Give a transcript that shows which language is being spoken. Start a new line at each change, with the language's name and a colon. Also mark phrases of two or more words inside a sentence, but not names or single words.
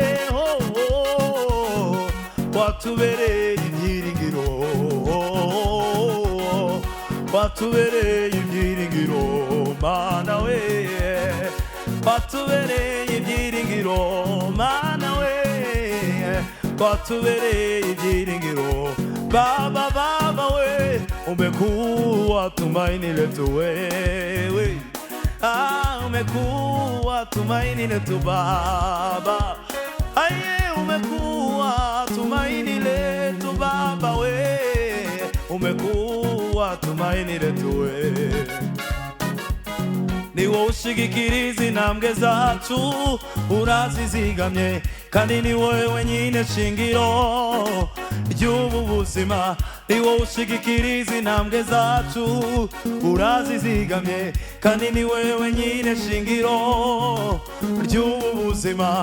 Kinyarwanda: Watubereye ibyiringiro, watubereye ibyiringiro Mana we, watubereye ibyiringiro mana we, watubereye ibyiringiro baba baba we,
Swahili: umekuwa tumaini letu wewe, umekuwa tumaini letu baba, umekuwa tumaini letu baba we, umekuwa tumaini letu we.
Kinyarwanda: Ni wowe ushigikiriza intambwe zacu, urazizigamye kandi ni wowe wenyine shingiro ry'ubu buzima. Ni wowe ushigikiriza intambwe zacu, urazizigamye kandi ni wowe wenyine shingiro ry'ubu buzima.